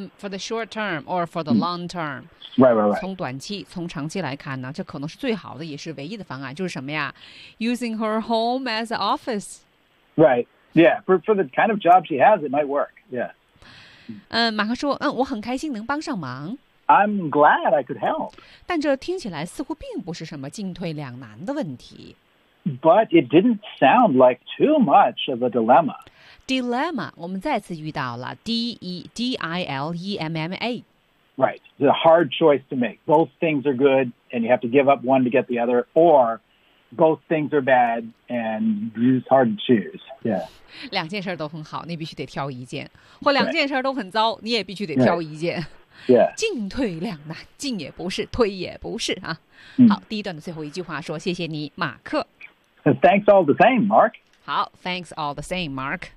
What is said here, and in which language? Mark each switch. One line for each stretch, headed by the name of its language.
English: For the short term or for the long term. Right.
Chinese: 从短期从长期来看呢，这可能是最好的，也是唯一的方案。就是什么呀 ？
English: Using her home as an office. Right. Yeah. For the kind of job she has, it might work. Yeah.
Chinese: 嗯，马克说，嗯，我很开心能帮上忙。
English: I'm glad I could help.
Chinese: 但这听起来似乎并不是什么进退两难的问题。
English: But it didn't sound like too much of a dilemma.
Chinese: Dilemma, 我们再次遇到了 D-E-D-I-L-E-M-M-A.
English: Right, it's a hard choice to make. Both things are good and you have to give up one to get the other, or both things are bad and it's hard to choose. Yeah.
Chinese: 两件事都很好，你必须得挑一件。或两件事都很糟，你也必须得挑一件。
English: Right. Yeah.
Chinese: 进退两难，进也不是，退也不是啊。好，第一段的最后一句话说：“谢谢你，马克。”
English: Thanks all the same, Mark. 好 ，Thanks all the same, Mark.